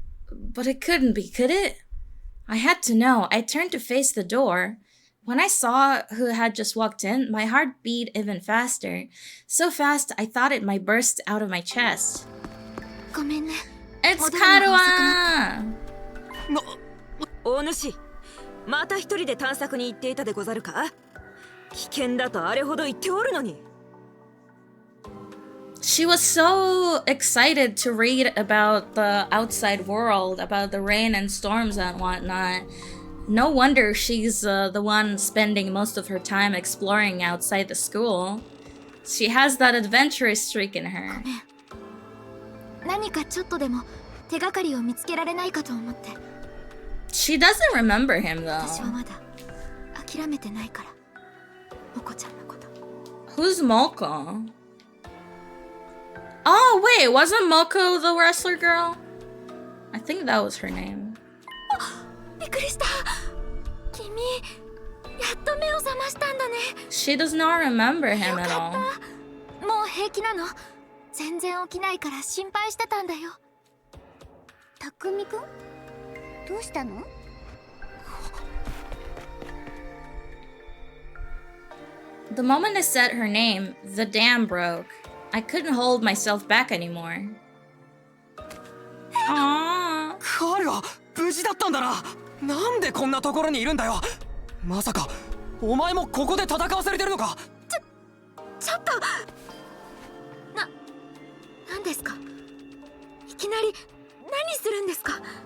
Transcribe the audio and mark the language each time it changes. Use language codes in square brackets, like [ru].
[en] But it couldn't be, could it? I had to know. I turned to face the door. When I saw who had just walked in, my heart beat even faster. So fast, I thought it might burst out of my chest. [ja] ごめんね。 [en] It's Karuha! [ja] お主、また一人で探索に行っていたでござるか？危険だとあれほど言っておるのに。 [en] She was so excited to read about the outside world, about the rain and storms and whatnot. No wonder she's the one spending most of her time exploring outside the school. She has that adventurous streak in her. [ja] 何かちょっとでも手がかりを見つけられないかと思って。 [en] She doesn't remember him [ja] 私は [en] though. [ja] まだ諦めてないから。モコちゃんのこと。 [en] Who's Moko? Oh wait, wasn't Moko the wrestler girl? I think that was her name. [ja] びっくりした。君、やっと目を覚ましたんだね。 [en] She does not remember him at all. [ja] もう平気なの？全然起きないから心配してたんだよ。匠くん？どうしたの？ [en] The moment I said her name, the dam broke. I couldn't hold myself back anymore. Aww. [ja] 彼は無事だったんだな。なんでこんなところにいるんだよ。まさかお前もここで戦わされてるのか？ちょっと。何ですか？いきなり何するんですか？